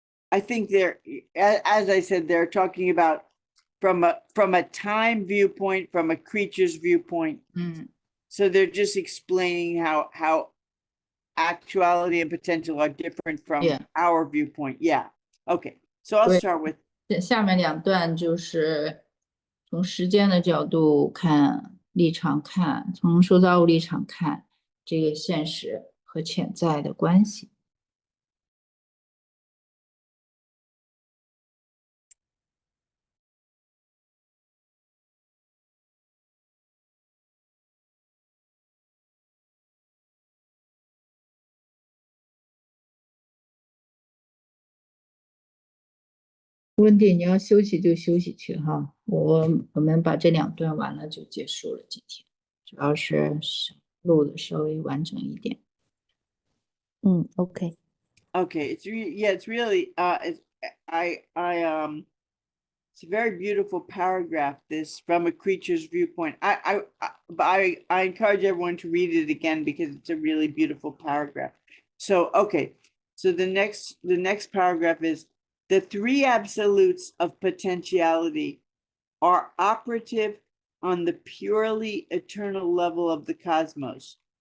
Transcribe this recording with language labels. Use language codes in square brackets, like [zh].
[en] I think they're, as I said, they're talking about from a time viewpoint, from a creature's viewpoint. Mm. So they're just explaining how actuality and potential are different from Yeah. our viewpoint. Yeah. Okay. So I'll Wait. start with [zh] 下面两段就是从时间的角度看，立场看，从受造物立场看这个现实和潜在的关系。温蒂，你要休息就休息去哈，我们把这两段完了就结束了今天，主要是录的稍微完整一点。 [en] OK。 okay. It's really it's a very beautiful paragraph, this from a creature's viewpoint. I encourage everyone to read it again because it's a really beautiful paragraph. So okay, so the next paragraph is the three absolutes of potentiality are operative on the purely eternal level of the cosmos.